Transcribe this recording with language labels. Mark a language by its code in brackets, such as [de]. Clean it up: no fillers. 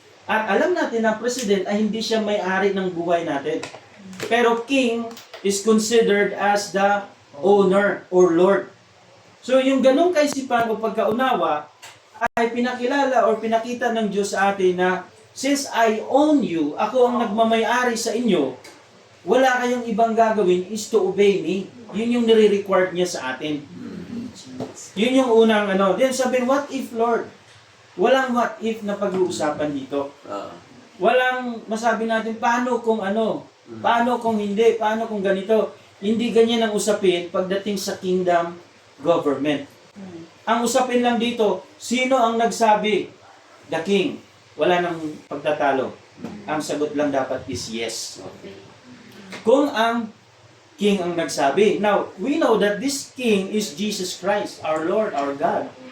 [tl] At alam natin na president ay hindi siya may-ari ng buhay natin. [en] Pero king is considered as the owner or Lord. [tl] So yung ganong kaisipan o pagkaunawa ay pinakilala or pinakita ng Diyos sa atin na [en] since I own you, [tl] ako ang nagmamay-ari sa inyo, wala kayong ibang gagawin [en] is to obey me. [tl] Yun yung nire-required niya sa atin. Yun yung unang Then sabihin, [en] what if Lord? [tl] Walang what if na pag-uusapan dito. Walang masabi natin, paano kung paano kung hindi, paano kung ganito. Hindi ganyan ang usapin pagdating sa kingdom government. Ang usapin lang dito, sino ang nagsabi? [en] The king. [tl] Wala nang pagtatalo. Ang sagot lang dapat is yes. Kung ang king ang nagsabi. [en] Now, we know that this king is Jesus Christ, our Lord, our God.